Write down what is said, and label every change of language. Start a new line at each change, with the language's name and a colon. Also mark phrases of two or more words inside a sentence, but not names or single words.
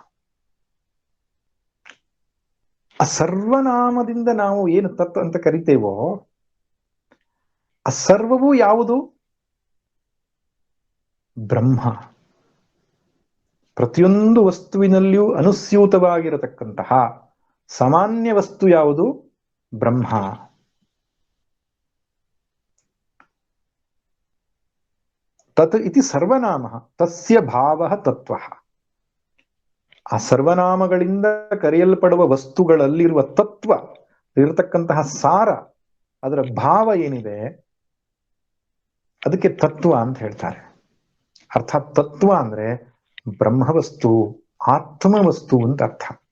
Kannada: ಆ ಸರ್ವನಾಮದಿಂದ ನಾವು ಏನು ತತ್ ಅಂತ ಕರಿತೇವೋ ಆ ಸರ್ವವು ಯಾವುದು? ಬ್ರಹ್ಮ. ಪ್ರತಿಯೊಂದು ವಸ್ತುವಿನಲ್ಲಿಯೂ ಅನುಸ್ಯೂತವಾಗಿರತಕ್ಕಂತಹ ಸಾಮಾನ್ಯ ವಸ್ತು ಯಾವುದು?
Sanskrit: ಬ್ರಹ್ಮ. ತತ್ ಇತಿ ಸರ್ವನಾಮ ತಸ್ಯ ಭಾವ ತತ್ವ.
Kannada: ಆ ಸರ್ವನಾಮಗಳಿಂದ ಕರೆಯಲ್ಪಡುವ ವಸ್ತುಗಳಲ್ಲಿರುವ ತತ್ವ, ಇರತಕ್ಕಂತಹ ಸಾರ, ಅದರ ಭಾವ ಏನಿದೆ ಅದಕ್ಕೆ ತತ್ವ ಅಂತ ಹೇಳ್ತಾರೆ. ಅರ್ಥಾತ್ ತತ್ವ ಅಂದ್ರೆ ಬ್ರಹ್ಮವಸ್ತು, ಆತ್ಮವಸ್ತು ಅಂತ ಅರ್ಥ.